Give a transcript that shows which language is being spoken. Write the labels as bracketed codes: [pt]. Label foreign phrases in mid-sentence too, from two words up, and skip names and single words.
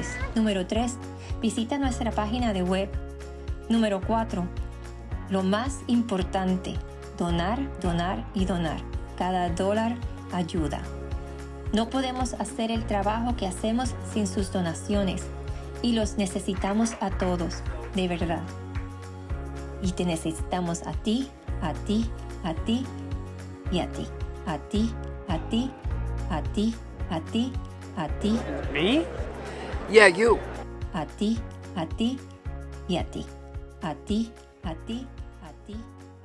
[es] Número 3, visita nuestra página de web. Número 4, lo más importante, donar, donar y donar. Cada dólar ayuda. No podemos hacer el trabajo que hacemos sin sus donaciones y los necesitamos a todos, de verdad. Y te necesitamos a ti, a ti, a ti y a ti. A ti, a ti, a ti, a ti, a ti. [en] Me? Yeah, you. [es] A ti, a ti y a ti. A ti, a ti, a ti.